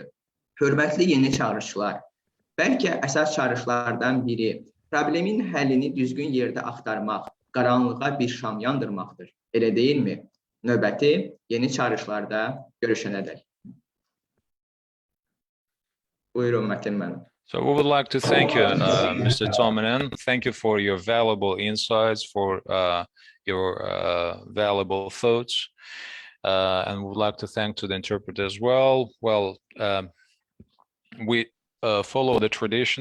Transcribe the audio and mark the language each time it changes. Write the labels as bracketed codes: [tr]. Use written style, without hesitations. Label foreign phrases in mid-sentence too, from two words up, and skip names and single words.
[az] Hörmətli yeni çağırışlar, bəlkə əsas çağırışlardan biri problemin həllini düzgün yerdə axtarmaq, qaranlığa bir şam yandırmaqdır. Elə deyilmi? Növbəti yeni çağırışlarda görüşənədək. Buyurun Mətin mənim. [en] So we would like to thank you, Mr. Tomanen. Thank you for your valuable insights, for your valuable thoughts. And we would like to thank to the interpreter as well. Well, we follow the tradition.